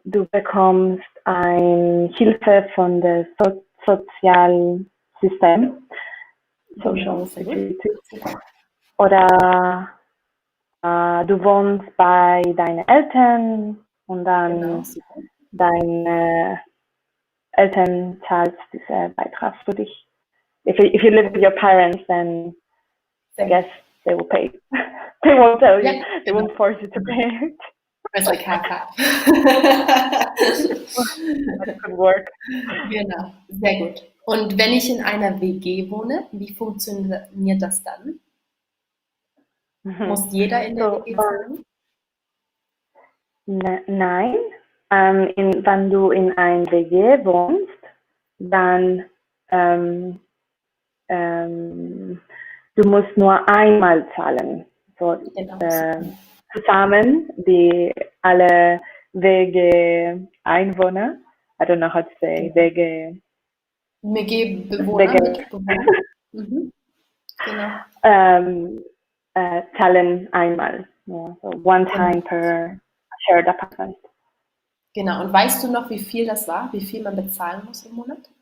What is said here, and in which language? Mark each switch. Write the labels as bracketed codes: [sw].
[de] bekommst eine Hilfe von der Sozialsystem, Social Security, oder du wohnst bei deinen Eltern und dann deine Eltern zahlt diesen Beitrag für dich. [en] If you live with your parents, then I guess they will pay. They won't tell you. They won't force you to pay it. It's like half. That could work. [de] Genau, sehr gut. Und wenn ich in einer WG wohne, wie funktioniert das dann? Muss jeder in der WG zahlen? Nein. Wenn du in einer WG wohnst, dann du musst nur einmal zahlen. So, zusammen die alle WG-Einwohner, [en] I don't know how to say, [de] WG-Bewohner. Genau. Zahlen einmal. [en] Yeah, so one time per shared apartment. [de] Genau. Und weißt du noch, wie viel das war? Wie viel man bezahlen muss im Monat?